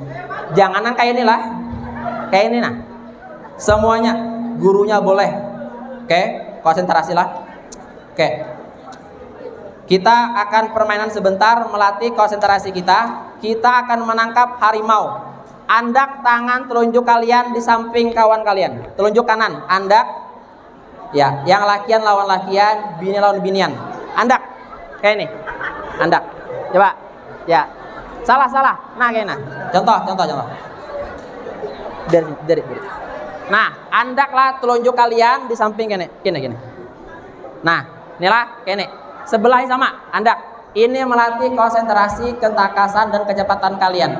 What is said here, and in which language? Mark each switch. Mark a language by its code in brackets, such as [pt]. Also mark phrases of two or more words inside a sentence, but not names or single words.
[id] Jangan kayak inilah, kayak ini nah. Semuanya, gurunya boleh. Oke, konsentrasilah. Oke. Kita akan permainan sebentar melatih konsentrasi kita. Kita akan menangkap harimau. Andak tangan telunjuk kalian di samping kawan kalian. Telunjuk kanan, [bjn] andak. Ya, yang lakian lawan lakian, bini lawan binian. Andak. Kayak ini. Andak. Coba. [id] Ya. Salah. Nah, kayak nah. Contoh. Dari. [bjn] Nah, andaklah telunjuk kalian di samping gini. Nah, inilah gini. Sebelah sama, andak. [id] Ini melatih konsentrasi, ketangkasan dan kecepatan kalian.